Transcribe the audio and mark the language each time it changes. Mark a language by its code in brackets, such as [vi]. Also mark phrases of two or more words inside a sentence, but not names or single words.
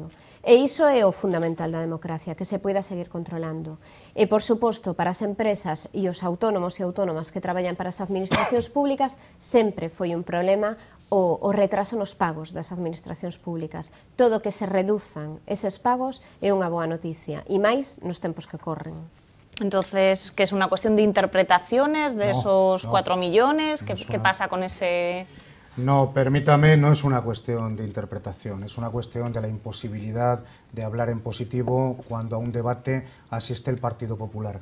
[gl] E iso é o fundamental da democracia, que se poida seguir controlando. E, por suposto, para as empresas e os autónomos e autónomas que traballan para as administracións públicas, sempre foi un problema o retraso nos pagos das administracións públicas. Todo que se reduzan eses pagos é unha boa noticia, e máis nos tempos que corren. [es] Entonces, ¿que es una cuestión de interpretaciones de esos 4 millones? ¿Qué pasa con ese...? No, permítame, no es una cuestión de interpretación, es una cuestión de la imposibilidad de hablar en positivo cuando a un debate asiste el Partido Popular.